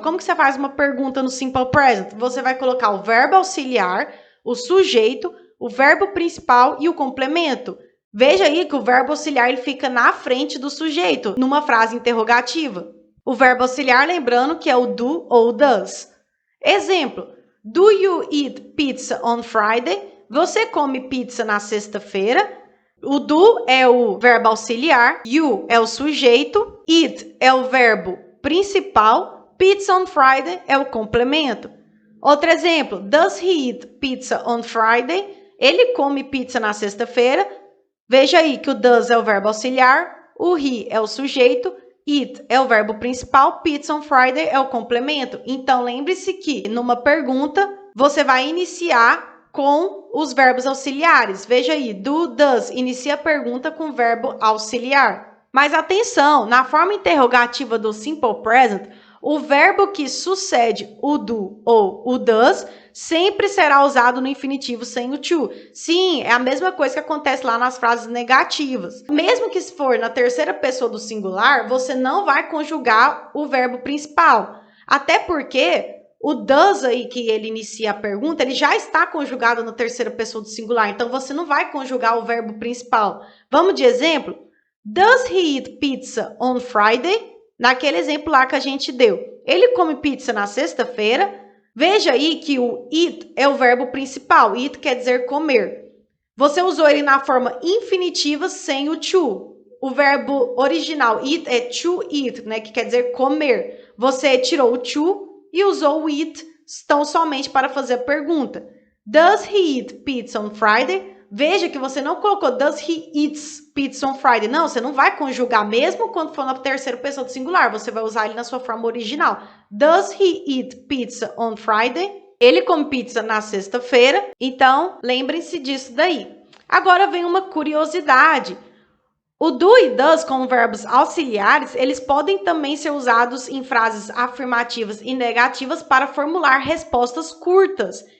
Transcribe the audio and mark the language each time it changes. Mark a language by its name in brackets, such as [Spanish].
[Portuguese] Como que você faz uma pergunta no Simple Present? Você vai colocar o verbo auxiliar, o sujeito, o verbo principal e o complemento. Veja aí que o verbo auxiliar ele fica na frente do sujeito, numa frase interrogativa. O verbo auxiliar, lembrando que é o do ou does. [English] Exemplo, do you eat pizza on Friday? [Portuguese] Você come pizza na sexta-feira? O do é o verbo auxiliar, you é o sujeito, eat é o verbo principal, pizza on Friday é o complemento. Outro exemplo, [English] does he eat pizza on Friday? [Portuguese] Ele come pizza na sexta-feira. Veja aí que o does é o verbo auxiliar, o he é o sujeito, eat é o verbo principal, pizza on Friday é o complemento. Então, lembre-se que numa pergunta, você vai iniciar com os verbos auxiliares. Veja aí, do, does, inicia a pergunta com o verbo auxiliar. Mas atenção, na forma interrogativa do Simple Present, o verbo que sucede o do ou o does sempre será usado no infinitivo sem o to. Sim, é a mesma coisa que acontece lá nas frases negativas. Mesmo que se for na terceira pessoa do singular, você não vai conjugar o verbo principal. Até porque o does aí que ele inicia a pergunta, ele já está conjugado na terceira pessoa do singular, então você não vai conjugar o verbo principal. Vamos de exemplo? [English] Does he eat pizza on Friday? [Portuguese] Naquele exemplo lá que a gente deu. Ele come pizza na sexta-feira. Veja aí que o eat é o verbo principal. Eat quer dizer comer. Você usou ele na forma infinitiva sem o to. O verbo original eat é to eat, né, que quer dizer comer. Você tirou o to e usou o eat tão somente para fazer a pergunta. [English] Does he eat pizza on Friday? [Portuguese] Veja que você não colocou [English] does he eats pizza on Friday. [Portuguese] Não, você não vai conjugar mesmo quando for na terceira pessoa do singular. Você vai usar ele na sua forma original. [English] Does he eat pizza on Friday? [Portuguese] Ele come pizza na sexta-feira. Então, lembrem-se disso daí. Agora vem uma curiosidade. O do e does como verbos auxiliares, eles podem também ser usados em frases afirmativas e negativas para formular respostas curtas.